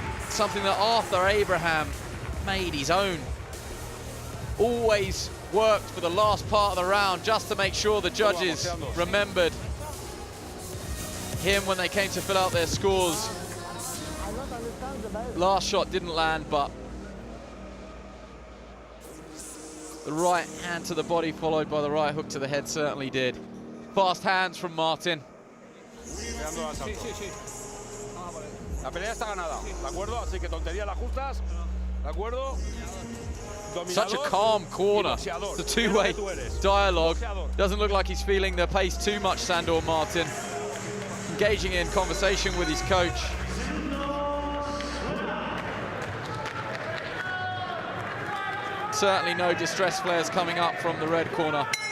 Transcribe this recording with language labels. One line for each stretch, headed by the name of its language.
English: Something that Arthur Abraham made his own. Always worked for the last part of the round just to make sure the judges remembered him when they came to fill out their scores. Last shot didn't land, but the right hand to the body followed by the right hook to the head certainly did. Fast hands from Martin.
Spanish: La pelea está ganada, ¿de acuerdo? Así que tontería la ajustas, ¿de acuerdo?
English: Such a calm corner. It's a two-way dialogue. Doesn't look like he's feeling the pace too much, Sandor Martin. Engaging in conversation with his coach. Certainly no distress flares coming up from the red corner.